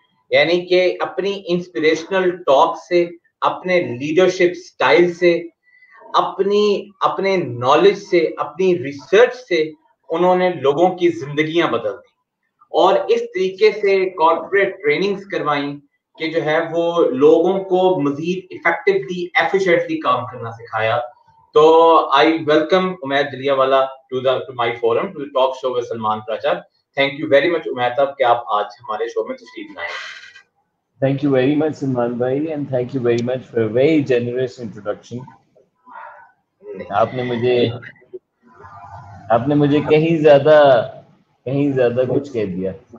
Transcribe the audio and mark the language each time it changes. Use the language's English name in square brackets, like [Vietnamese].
[Urdu] یعنی کہ اپنی انسپریشنل ٹاک سے، اپنے لیڈرشپ سٹائل سے، اپنے نالج سے، اپنی ریسرچ سے انہوں نے لوگوں کی زندگیاں بدل دی اور اس طریقے سے کارپوریٹ ٹریننگز کروائیں کہ جو ہے وہ لوگوں کو مزید افیکٹولی ایفیشینٹلی کام کرنا سکھایا. [English] تو I welcome Umair Jallianwala to my forum to talk show with Salman Paracha. Thank you very much [Urdu] Umair صاحب کہ آپ آج ہمارے شو میں تشریف لائیں. [English] Thank you very much, Salman bhai, and thank you very much for a very generous introduction. [Urdu] آپ نے مجھے کہیں زیادہ کچھ کہہ دیا.